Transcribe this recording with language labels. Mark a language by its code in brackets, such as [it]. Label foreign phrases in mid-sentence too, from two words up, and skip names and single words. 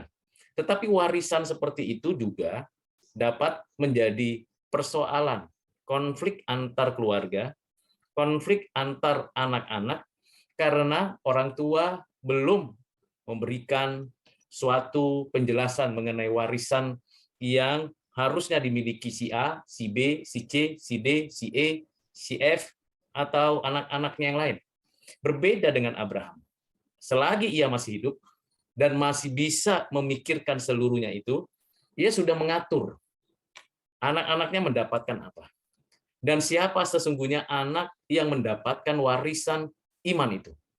[id] Tetapi warisan seperti itu juga dapat menjadi persoalan, konflik antar keluarga, konflik antar anak-anak, karena orang tua belum memberikan suatu penjelasan mengenai warisan yang harusnya dimiliki si A, si B, si C, si D, si E, si F, atau anak-anaknya yang lain. Berbeda dengan Abraham. Selagi ia masih hidup dan masih bisa memikirkan seluruhnya itu, ia sudah mengatur anak-anaknya mendapatkan apa. Dan siapa sesungguhnya anak yang mendapatkan warisan iman itu.